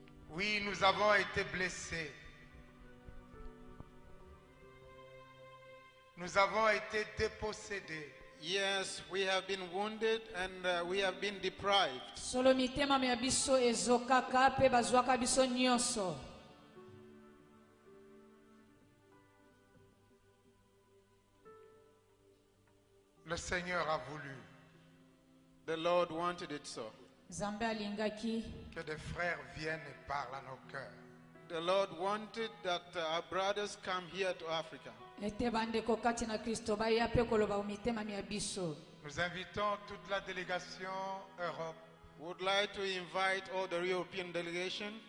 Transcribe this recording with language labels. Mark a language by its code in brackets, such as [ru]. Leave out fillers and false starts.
[fr] Oui, nous avons été blessés. Nous avons été dépossédés. [en] Yes, we have been wounded and we have been deprived. [ln] solo mitema ya biso ezokaka mpe bazwaka biso nyonso. [fr] Le Seigneur a voulu [en] The Lord wanted it so. [ln] nzambe alingaki [fr] que des frères viennent et parlent à nos cœurs. [en] The Lord wanted that our brothers come here to Africa. [ln] ete bandeko kati na kristo baya mpe koloba mitema ya biso. [fr] Nous invitons toute la délégation Europe [en] Would like to invite all the European delegation